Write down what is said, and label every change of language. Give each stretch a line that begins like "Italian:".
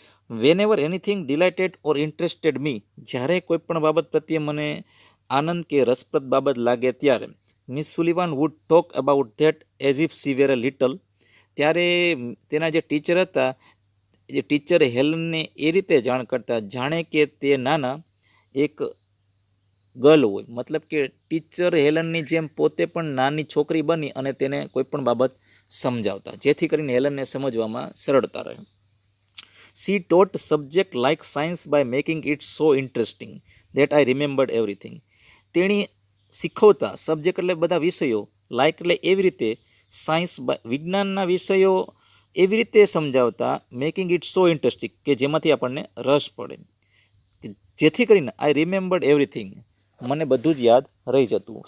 English: whenever anything delighted or interested me,
Gujarati: જ્યારે કોઈ પણ બાબત પ્રત્યે મને આનંદ કે રસપ્રદ બાબત લાગે ત્યારે
English: miss Sullivan would talk about that as if she were a little,
Gujarati: ત્યારે તેના જે ટીચર હતા, એ ટીચર હેલનને એ રીતે જાણ કરતા જાણે કે તે નાના એક ગર્લ હોય, મતલબ કે ટીચર હેલનની જેમ પોતે પણ નાની છોકરી બની અને તેને કોઈ પણ બાબત સમજાવતા, જેથી કરીને હેલનને સમજવામાં સરળતા રહે.
English: She taught subject like science by making it so interesting that I remembered everything.
Gujarati: તેણી શીખવતા સબ્જેક્ટ એટલે બધા વિષયો, લાઇક એટલે એવી રીતે, સાયન્સ વિજ્ઞાનના વિષયો એવી રીતે સમજાવતા,
English: making it so interesting
Gujarati: કે જેમાંથી આપણને રસ પડે, જેથી કરીને
English: I remembered everything,
Gujarati: મને બધું જ યાદ રહી જતું.